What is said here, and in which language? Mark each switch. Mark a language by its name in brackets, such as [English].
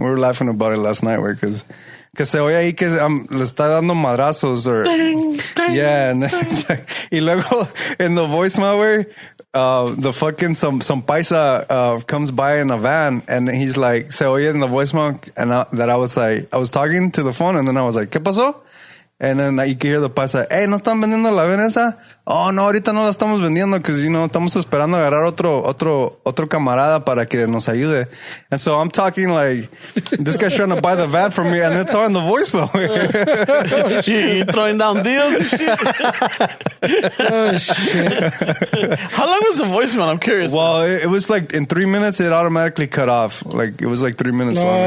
[English] We were laughing about it last night, because [Spanish] se oye ahí que le está dando madrazos, [English] or ding, ding, yeah, and then it's like, [Spanish] y luego [English] in the voicemail, way. The fucking some paisa comes by in a van, and he's like, [Spanish] se oye [English] in the voicemail, and I was talking to the phone, and then I was like, [Spanish] ¿qué pasó? [English] And then you can hear the paisa, hey, [Spanish] ¿no están vendiendo la veneza? Oh, no, ahorita no la estamos vendiendo because, estamos esperando agarrar otro camarada para que nos ayude. [English] And so I'm talking like, this guy's trying to buy the van from me, and it's on the voicemail. You throwing down deals and shit? Oh, shit. How long was the voicemail? I'm curious. Well, it was like in 3 minutes, it automatically cut off. Like, it was like 3 minutes long.